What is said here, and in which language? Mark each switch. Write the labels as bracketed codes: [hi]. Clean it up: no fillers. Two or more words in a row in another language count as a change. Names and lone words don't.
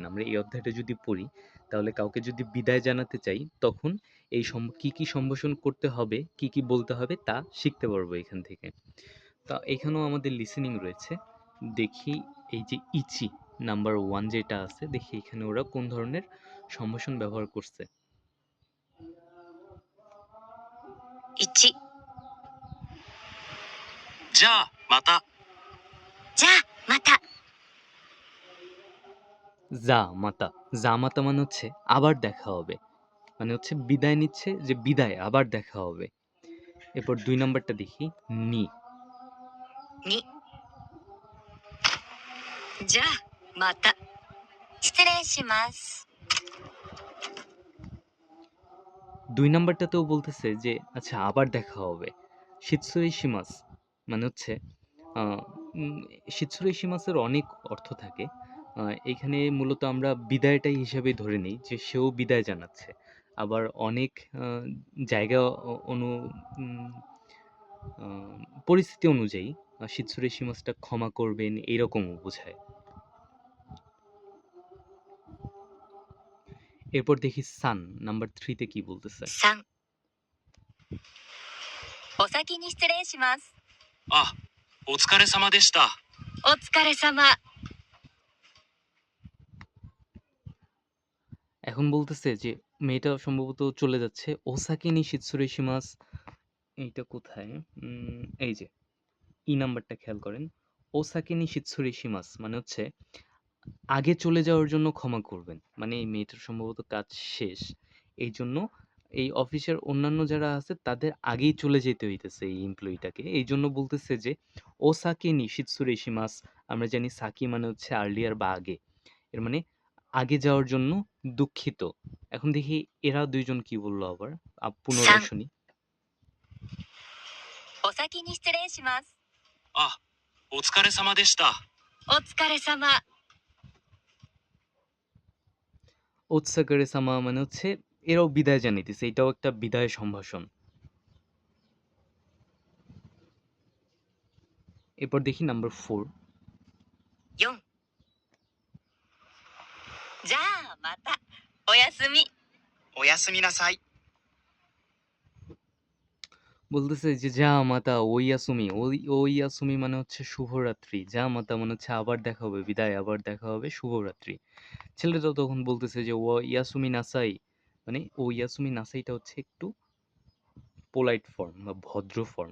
[bn] আমরা এই অধ্যায়টা যদি পড়ি তাহলে কাউকে যদি বিদায় জানাতে চাই তখন এই কি, কি সম্ভাষণ করতে হবে, কি, কি বলতে হবে তা শিখতে পারবো এখান থেকে। তা এখানেও আমাদের লিসেনিং রয়েছে। দেখি এই যে ইচি নাম্বার 1 যেটা আছে, দেখি এখানে ওরা কোন ধরনের সম্ভাষণ ব্যবহার করছে। [ja] 1、じゃあまたじゃあまた。 [bn] জামাতা, জামাতা মানে হচ্ছে আবার দেখা হবে। মানে হচ্ছে বিদায় নিচ্ছে যে বিদায়, আবার দেখা হবে। এরপর ২ নাম্বারটা দেখি নি। [ja] 2、じゃあまた。失礼します。 [bn] ২ নাম্বারটাতেও বলতেছে যে আচ্ছা আবার দেখা হবে। [ja] 失礼します [bn] মানে হচ্ছে আ [ja] 失礼します [bn] অনেক অর্থ থাকে। এইখানে মূলত আমরা বিদায়টাই হিসাবে ধরে নিই যে সেও বিদায় জানাচ্ছে। আবার অনেক আ জায়গা অনু উম আ পরিস্থিতি অনুযায়ী [ja] 失礼します [bn] ক্ষমা করবেন এরকমও বোঝায়। এরপর দেখি সান নাম্বার 3 তে কি বলতেছে। [ja] 3、お先に失礼します。あ、お疲れ様でした。お疲れ様。 [bn] এখন বলতেছে যে মেয়েটা সম্ভবত চলে যাচ্ছে। [ja] お先に失礼します. [bn] এইটা কোথায়? এই যে ই নাম্বারটা খেয়াল করেন। [ja] お先に失礼します [bn] মানে হচ্ছে আগে চলে যাওয়ার জন্য ক্ষমা করবেন। মানে এই মেয়েটার সম্ভবত কাজ শেষ। এইজন্য এই অফিসের অন্যান্য যারা আছে তাদের আগেই চলে যেতে হইতেছে এই এমপ্লয়িটাকে। এইজন্য বলতেছে যে [ja] お先に失礼します. [bn] আমরা জানি সাকি মানে হচ্ছে আর্লিয়ার বা আগে। এর মানে আগে যাওয়ার জন্য দুঃখিত। এখন দেখি এরা ২ জন কি বলল আবার। পুনরায় [ja] 3、 [bn] শুনি। [ja] お先に失礼します。あ、お疲れ様でした。お疲れ様。お疲れ様 [bn] মানে হচ্ছে এরাও বিদায় জানাইতেছে। এটাও একটা বিদায় সম্ভাষণ। এরপর দেখি নাম্বার 4। [ja] 4、じゃあまた。おやすみ。おやすみなさい。 [bn] বলতেছে যে [ja] じゃあまた おやすみ、おやすみ [bn] মানে হচ্ছে শুভরাত্রি। [ja] じゃあまた [bn] মানে হচ্ছে আবার দেখা হবে, বিদায়, আবার দেখা হবে, শুভরাত্রি। ছেলেটাও তখন বলতেছে যে [ja] おやすみなさい, [bn] মানে [ja] おやすみなさい [bn] হচ্ছে একটু [en] polite form [bn] বা ভদ্র ফর্ম।